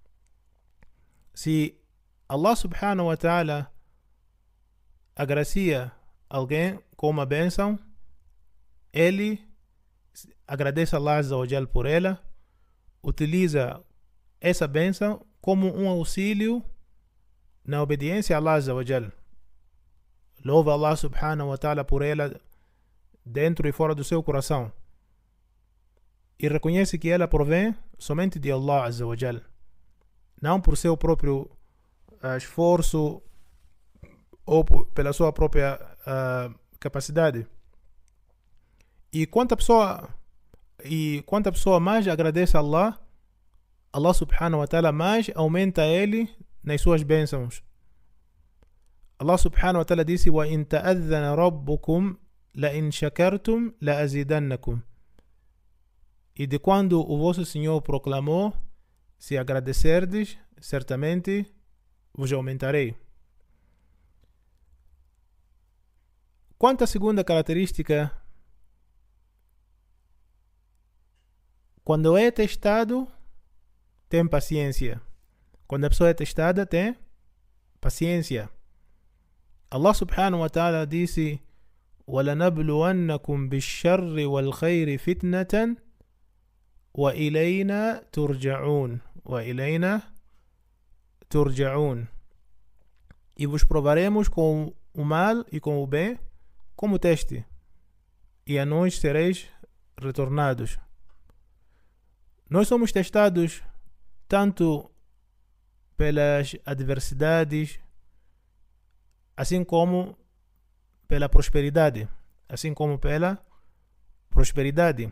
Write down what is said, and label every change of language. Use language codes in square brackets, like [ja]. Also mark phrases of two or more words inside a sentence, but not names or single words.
[pt] Se [ar] الله سبحانه وتعالى [pt] agracia alguém com uma bênção, ele agradece a [ar] الله عز وجل [pt] por ela, utiliza essa bênção como um auxílio na obediência a [ar] الله عز وجل. [pt] Louva [ar] الله سبحانه وتعالى [pt] por ela dentro e fora do seu coração, e reconhece que ela provém somente de [ar] الله عز وجل, [pt] não por seu próprio esforço ou pela sua própria capacidade. E quanto a pessoa mais agradece a Allah, [ar] الله سبحانه وتعالى [pt] mais aumenta ele nas suas bênçãos. [ar] الله سبحانه وتعالى disse: وَإِن تَأَذَّنَ رَبُّكُمْ لَإِن شَكَرْتُمْ لَأَزِيدَنَّكُمْ. [pt] E de quando o vosso Senhor proclamou: se agradecerdes, certamente vos aumentarei. Quanto à segunda característica, quando é testado, tem paciência. Quando a pessoa é testada, tem paciência. [ar] الله سبحانه وتعالى disse: وَلَنَبْلُوَنَّكُمْ بِالشَّرِّ وَالْخَيْرِ فِتْنَةً وَإِلَيْنَا تُرْجَعُونَ. وَإِلَيْنَا تُرْجَعُونَ. [pt] E vos provaremos com o mal e com o bem como teste, e a nós sereis retornados. Nós somos testados tanto pelas adversidades, assim como pela prosperidade, assim como pela prosperidade.